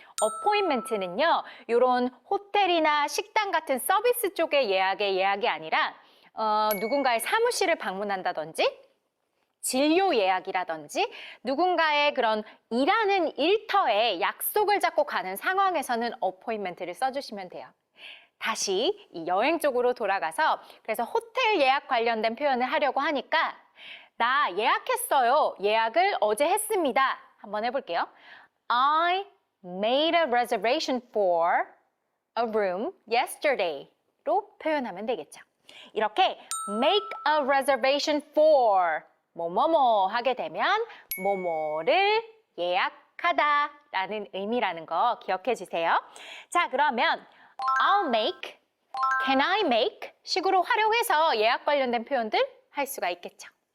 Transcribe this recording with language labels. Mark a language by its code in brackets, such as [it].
[ko] appointment는요, 이런 호텔이나 식당 같은 서비스 쪽의 예약의 예약이 아니라 누군가의 사무실을 방문한다든지 진료 예약이라든지 누군가의 그런 일하는 일터에 약속을 잡고 가는 상황에서는 appointment를 써주시면 돼요. 다시 이 여행 쪽으로 돌아가서 그래서 호텔 예약 관련된 표현을 하려고 하니까 나 예약했어요. 예약을 어제 했습니다. 한번 해볼게요. [en] I made a reservation for a room yesterday로 [ko] 표현하면 되겠죠. 이렇게 [en] make a reservation for [ko] 뭐뭐뭐 하게 되면 뭐뭐를 예약하다 라는 의미라는 거 기억해 주세요. 자, 그러면 [en] I'll make, can I make [ko] 식으로 활용해서 예약 관련된 표현들 할 수가 있겠죠.